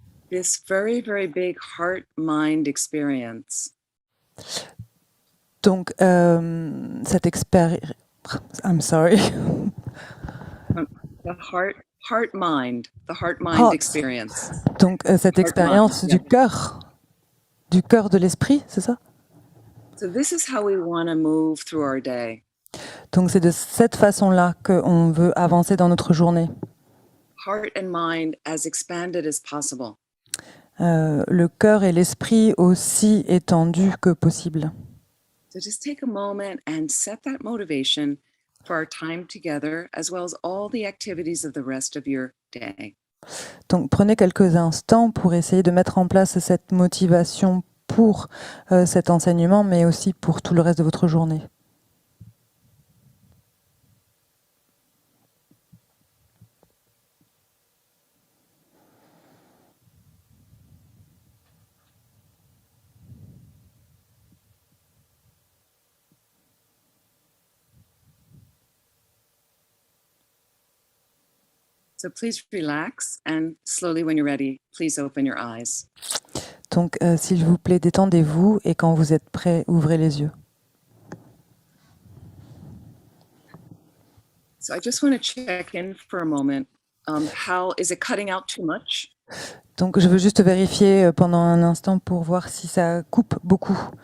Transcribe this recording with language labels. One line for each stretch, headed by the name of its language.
English: This very, very big heart-mind experience.
French: Donc, cette expérience...
English: I'm sorry. The heart-mind experience.
French: Donc, cette expérience du cœur de l'esprit, c'est ça?
English: So this is how we want to move through our day.
French: Donc, c'est de cette façon-là qu'on veut avancer dans notre journée.
English: Heart and mind as expanded as possible.
French: Le cœur et l'esprit aussi étendus que possible.
English: So just take a moment and set that motivation for our time together, as well as all the activities of the rest of your day.
French: Donc, prenez quelques instants pour essayer de mettre en place cette motivation pour cet enseignement, mais aussi pour tout le reste de votre journée.
English: So please relax and slowly when you're ready, please open your eyes.
French: Donc, s'il vous plaît, détendez-vous et quand vous êtes prêt, ouvrez les yeux.
English: So I just want to check in for a moment. How is it cutting out too much?
French: Donc, je veux juste vérifier pendant un instant pour voir si ça coupe beaucoup.